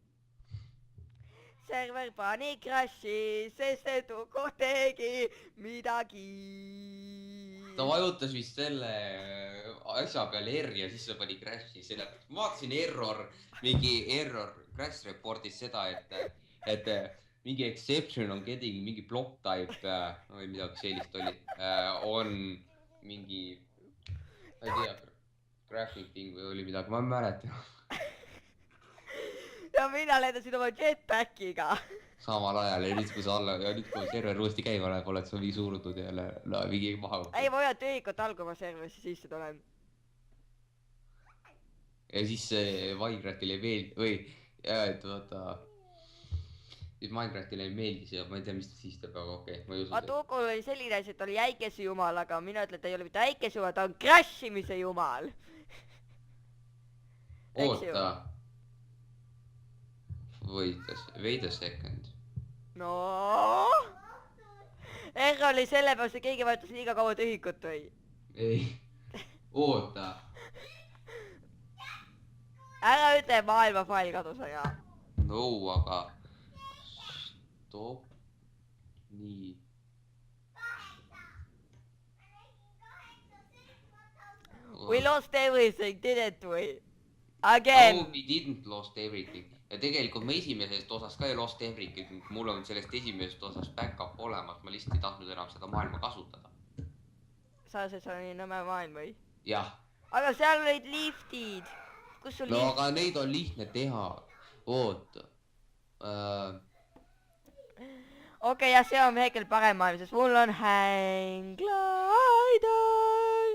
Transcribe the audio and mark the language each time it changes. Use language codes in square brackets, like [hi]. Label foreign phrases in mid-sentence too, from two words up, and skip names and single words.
[et] Server pani crash'i, sest et Uku tegi midagi. ta vajutas vist selle asja peale R ja siis ta pani crash'i selle. ma vaatasin mingi [en] error crash report'is [et] seda, et mingi exception on getting mingi [en] block type [et] või midagi sellist oli. On mingi, ma ei tea, [en] crashing thing [et] või oli midagi, ma ei mäleta. Ja mina lendasin oma jetpackiga. samal ajal ja nüüd, kui sa alla ja nüüd, kui server uuesti käima läheb, oled sa mingi surutud ja mingi maha. Ei, ma hoian tühikut alguma serverisse sisse tulen. ja siis Minecraftile ei meeldi või, et vaata, siis Minecraftile ei meeldi see, ma ei tea, mis ta siis teeb, aga okei, ma ei usu. Vaata, Ukul oli selline asi, et ta oli äikese jumal, aga mina ütlen, et ta ei ole mitte äikese jumal, ta on crashimise jumal. oota. [en] Wait a second. [et] No. R oli sellepärast, et keegi vajutas liiga kaua tühikut või? ei, oota. Ära ütle, maailma fail kadus, aga. no aga stopp. nii. [en] We lost everything, didn't we? Again. No, we didn't lost everything. [et] Ja tegelikult ma esimesest osas ka ei [en] lost everything. [et] Mul on sellest esimesest osas back-up olemas. Ma lihtsalt ei tahtnud enam seda maailma kasutada. Sa see oli nõme maailm või? jah. Aga seal olid liftid. Kus sul no lift? aga neid on lihtne teha. oota. Okei, ja see on hetkel parem maailm, sest mul on [en] hang glider.